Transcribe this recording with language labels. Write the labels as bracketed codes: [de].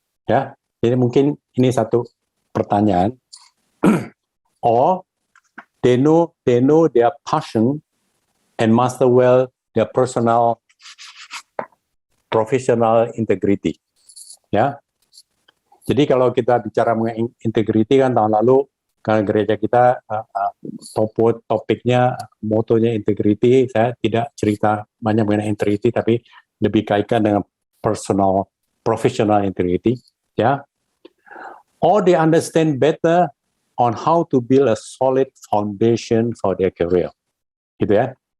[id] Ya, jadi mungkin ini satu pertanyaan. [en] Or they know their passion and master well their professional integrity. [id] Ya. Jadi kalau kita bicara mengenai integrity kan tahun lalu karena gereja kita topiknya motonya integrity, saya tidak cerita banyak mengenai integrity tapi lebih kaitkan dengan professional integrity, ya. [en] Or they understand better on how to build a solid foundation for their career, [id] gitu ya.